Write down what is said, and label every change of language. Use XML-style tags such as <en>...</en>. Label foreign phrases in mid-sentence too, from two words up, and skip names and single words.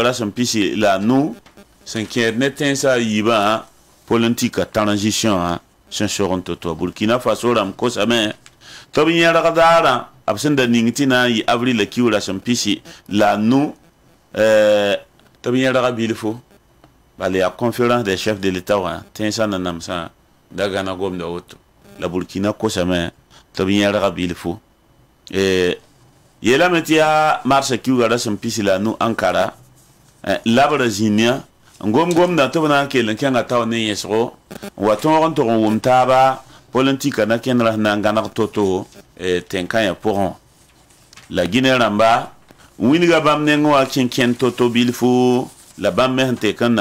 <mos>ra sẽn pisi la a nu sẽn kẽed ne tẽnsã a yiibã</mos> <fr>politique transition</fr> <mos>sẽn sog n to-to Burkina Faso rãmb kosame tɩ b yẽrg daarã b sẽn da ning tɩ na n yɩ avril la kiuga ra sẽn pisi la a nu tɩ b yẽrga bilfo bala yaa</mos> <fr>conférence des chefs de l'état</fr> <mos>wã tẽnsã na namsã da gãna gomda woto la Burkina kosame tɩ b yẽrga bilfo yeelame tɩ yaa marsa kiuga ra sẽn pisi la a nu Ankara labra zĩnã n gomda tɩ b na n kell n kẽnga tao ne yẽsgo n wa tõog n tog n wʋm taaba politika na kẽnd ra sẽn na n gãneg to-to tẽn-kãyã pʋgẽ la Guinée rãmba wilga bãmb neng wa kẽn to-to bilfo la bãmb me sẽn tek n</mos>